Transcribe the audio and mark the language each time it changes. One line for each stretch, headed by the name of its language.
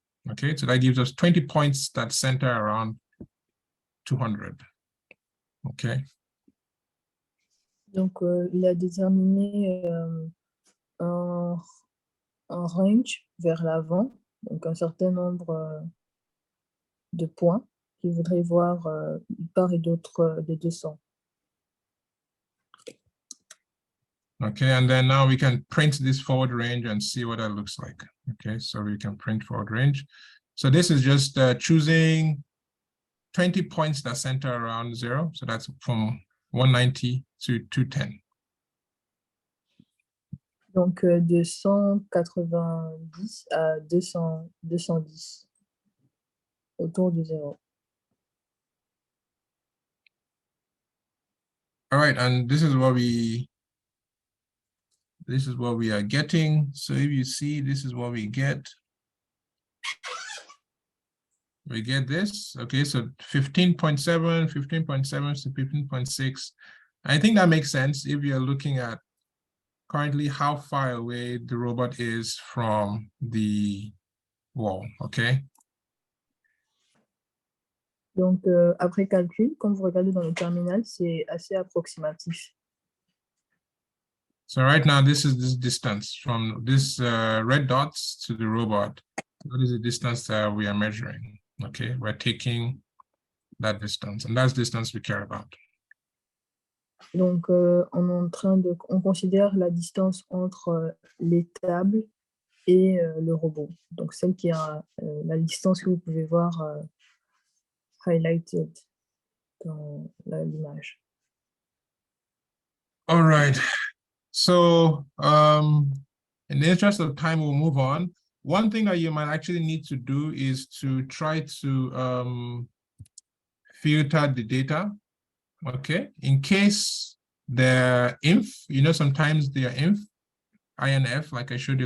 English: Okay, so that gives us 20 points that center around 200. Okay.
French: Donc, il a déterminé un range vers l'avant, donc un certain nombre de points qu'il voudrait voir d'une part et d'autre des 200.
English: Okay, and then now we can print this forward range and see what that looks like. Okay, so we can print forward range. So this is just choosing 20 points that center around 0. So that's from 190 to 210.
French: Donc, de 190 à 210, autour de 0.
English: All right, and this is what we This is what we are getting. So if you see, this is what we get. We get this, okay, so 15.7, 15.7 to 15.6. I think that makes sense if you're looking at currently how far away the robot is from the wall, okay?
French: Donc, après calcul, quand vous regardez dans le terminal, c'est assez approximatif.
English: So right now, this is this distance from this red dots to the robot. What is the distance that we are measuring? Okay, we're taking that distance, and that's distance we care about.
French: Donc, on considère la distance entre les tables et le robot. Donc, celle qui a la distance que vous pouvez voir highlighted dans l'image.
English: All right. So in the interest of time, we'll move on. One thing that you might actually need to do is to try to filter the data, okay? In case they're inf, you know, sometimes they are INF, like I showed you.